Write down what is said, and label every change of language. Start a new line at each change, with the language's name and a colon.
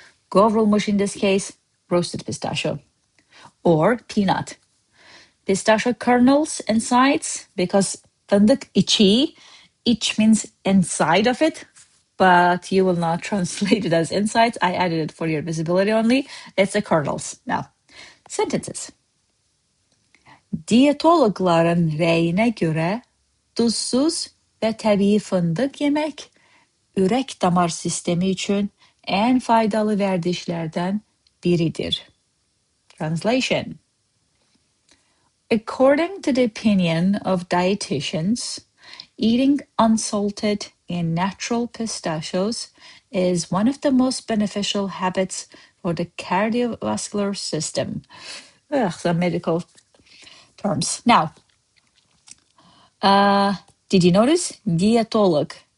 English: Qovrulmuş in this case, roasted pistachio. Or peanut. Pistachio kernels and sides, because fındık içi, iç means inside of it, but you will not translate it as insides. I added it for your visibility only. It's the kernels. Now, sentences.
Azerbaijani: Diyetologların rəyinə görə duzsuz və təbii fındıq yemək ürək damar sistemi üçün ən faydalı vərdişlərdən biridir.
English: Translation. According to the opinion of dietitians, eating unsalted and natural pistachios is one of the most beneficial habits for the cardiovascular system. Ugh, some medical terms. Now, did you notice? Diyetolog.